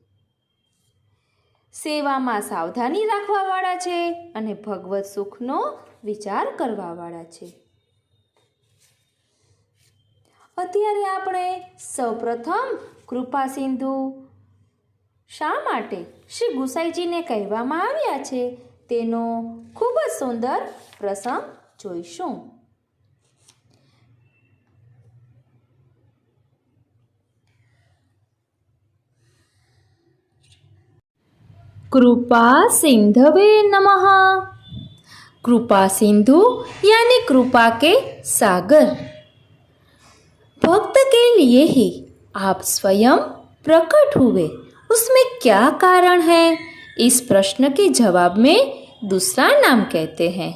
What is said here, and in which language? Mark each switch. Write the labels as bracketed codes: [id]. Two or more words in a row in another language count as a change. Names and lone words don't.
[gu] સેવામાં સાવધાની રાખવાવાળા છે અને ભગવત સુખનો વિચાર કરવાવાળા છે. અત્યારે આપણે સૌપ્રથમ કૃપા સિંધુ શા માટે શ્રી ગુસાઈજીને કહેવામાં આવ્યા છે તેનો ખૂબ જ સુંદર પ્રસંગ જોઈશું. [sa] कृपा सिंधवे नमः. [hi] कृपा सिंधु यानी कृपा के सागर. भक्त के लिए ही आप स्वयं प्रकट हुए, उसमें क्या कारण है? इस प्रश्न के जवाब में दूसरा नाम कहते हैं.